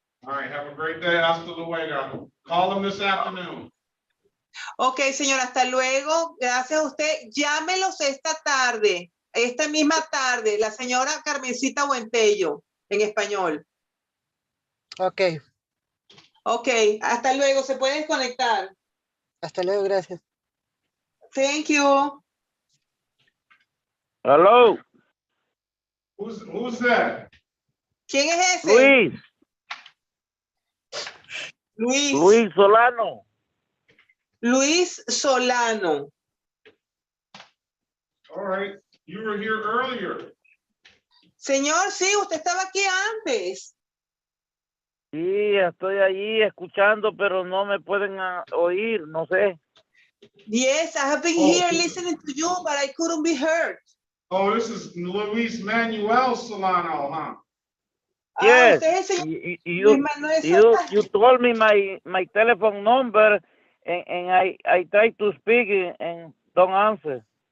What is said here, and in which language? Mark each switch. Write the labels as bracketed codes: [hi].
[en] All right, have a great day. [es] Hasta luego. [en] Call him this afternoon. [es] Ok, señor, hasta luego. Gracias a usted. Llámelos esta tarde, esta misma tarde, la señora Carmencita Buentello, en español. Ok. Ok, hasta luego. Se puede desconectar. Hasta luego, gracias. [en] Thank you. Hello. Who's that? [es] ¿Quién es ese? Luis. Luis. Luis Solano. Luis Solano. [en] All right, you were here earlier. [es] Señor, sí, usted estaba aquí antes. Sí, estoy allí escuchando, pero no me pueden oír, no sé. [en] Yes, I have been here listening to you, but I couldn't be heard. Oh, this is Luis Manuel Solano, huh? Yes, [es] usted es el señor [en] you, [es] Luis Manuel [en] you [es] Solano. [en] told me my telephone number, and I tried to speak and don't answer.